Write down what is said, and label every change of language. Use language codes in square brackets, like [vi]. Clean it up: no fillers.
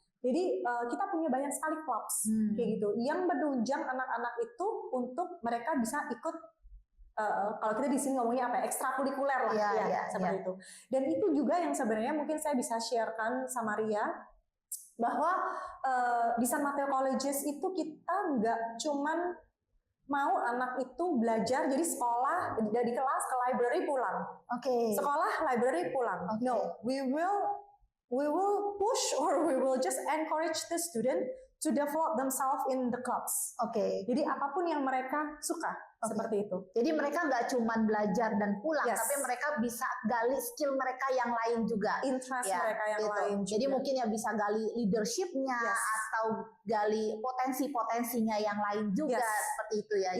[id] Jadi kita punya banyak sekali clubs kayak gitu yang menunjang anak-anak itu untuk mereka bisa ikut kalau kita di sini ngomongnya apa ekstrakurikuler lah seperti itu. Dan itu juga yang sebenarnya mungkin saya bisa sharekan sama Ria bahwa di San Mateo Colleges itu kita nggak cuman mau anak itu belajar jadi sekolah dari kelas ke library pulang. Sekolah library pulang. [en] No, we will push or we will just encourage the student to develop themselves in the clubs. [id] Jadi apapun yang mereka suka seperti itu. Jadi mereka nggak cuma belajar dan pulang, tapi mereka bisa gali skill mereka yang lain juga. Interest mereka yang lain juga. Jadi mungkin ya bisa gali leadershipnya atau gali potensi-potensinya yang lain juga seperti itu ya.